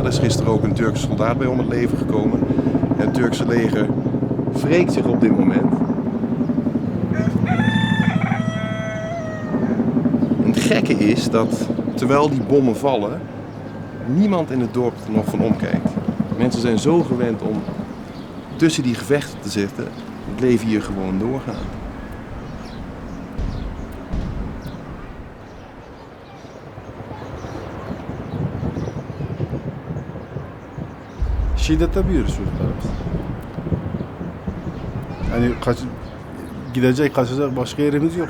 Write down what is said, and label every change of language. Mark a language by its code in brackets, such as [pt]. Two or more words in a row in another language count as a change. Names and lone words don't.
[nl] Er is gisteren ook een Turkse soldaat bij om het leven gekomen. En het Turkse leger wreekt zich op dit moment. En het gekke is dat terwijl die bommen vallen, niemand in het dorp er nog van omkijkt. Mensen zijn zo gewend om tussen die gevechten te zitten, het leven hier gewoon doorgaan. [tr] Şiddete büyür çocuklarımız. Yani gidecek, kaçacak başka yerimiz yok.